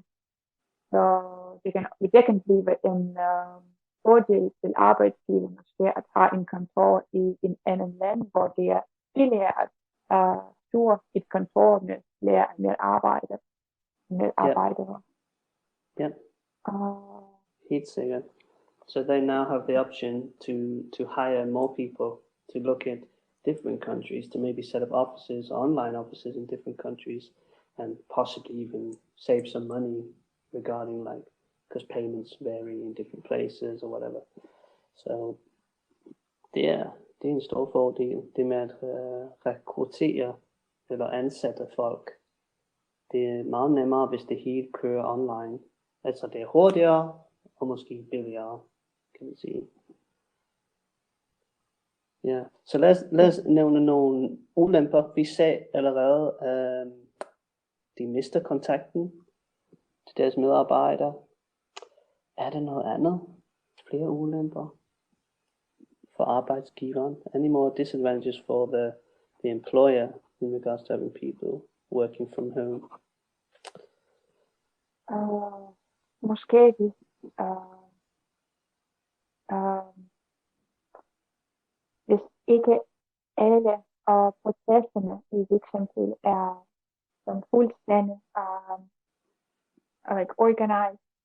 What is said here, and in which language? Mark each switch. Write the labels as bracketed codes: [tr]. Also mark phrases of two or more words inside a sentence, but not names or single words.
[da] Så det kan blive en fordel til arbejdsgiver måske at have en kontor i en anden land, hvor det er billigere at styre et kontor med flere arbejdere. Yeah. Helt sikkert. [en] So they now have the option to hire more people to look at different countries, to maybe set up offices, online offices in different countries, and possibly even save some money regarding because payments vary in different places or whatever. [da] So det er en stor fordel, det med at rekruttere eller ansætte folk. Det er meget nemmere, hvis det hele kører online. Altså det er hurtigere og måske billigere, kan man sige. Ja, så lad os nævne nogle ulemper. Vi sagde allerede, de mister kontakten til deres medarbejdere. Er der noget andet? Flere ulemper for arbejdsgiveren? [en] Any more disadvantages for the employer in regards to having people working from home? [da] Måske hvis ikke alle processerne i virksomheden er som fuldstændig organized,